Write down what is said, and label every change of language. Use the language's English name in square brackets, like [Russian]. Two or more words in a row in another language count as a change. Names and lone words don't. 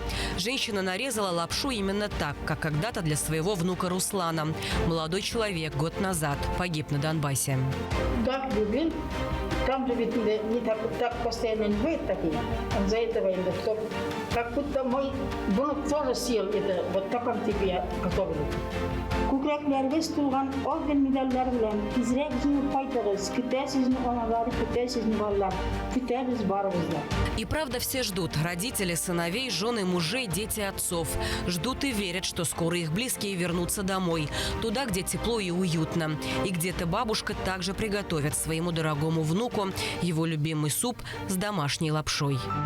[Russian] Женщина нарезала лапшу именно так, как когда-то для своего внука Руслана. Молодой человек год назад погиб на Донбассе. Там же ведь не так постоянно не бывает такие. За этого как будто мой внук тоже съел это, вот в таком типе я готовлю. [Tatar] Күкрәкләргә стулган орден медальләр белән тизрәк җиңеп кайтыгыз. Көтәсез аналар, көтәсез балалар. Көтәбез барыбыз да. [Russian] И правда все ждут. Родители, сыновей, жены, мужей, дети отцов. Ждут и верят, что скоро их близкие вернутся домой. Туда, где тепло и уютно. И где-то бабушка также приготовит своему дорогому внуку его любимый суп с домашней лапшой.